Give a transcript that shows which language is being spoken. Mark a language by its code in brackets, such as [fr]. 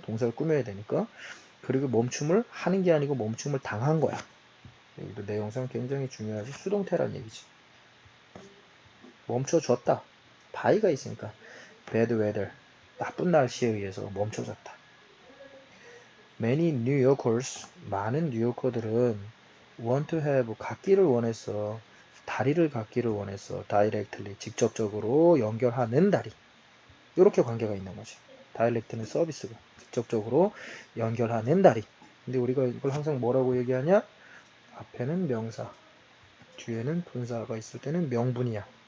[ko] 동사를 꾸며야 되니까. 그리고 멈춤을 하는 게 아니고 멈춤을 당한 거야. 여기도 내용상 굉장히 중요하지. 수동태란 얘기지. 멈춰졌다. by가 있으니까 [en] bad weather [ko] 나쁜 날씨에 의해서 멈춰졌다. [en] Many New Yorkers [ko] 많은 뉴요커들은 [en] want to have [ko] 갖기를 원했어. 다리를 갖기를 원했어. directly 직접적으로 연결하는 다리. 이렇게 관계가 있는 거지. 다이렉트는 서비스고 직접적으로 연결하는 다리. 근데 우리가 이걸 항상 뭐라고 얘기하냐? 앞에는 명사, 뒤에는 분사가 있을 때는 명분이야.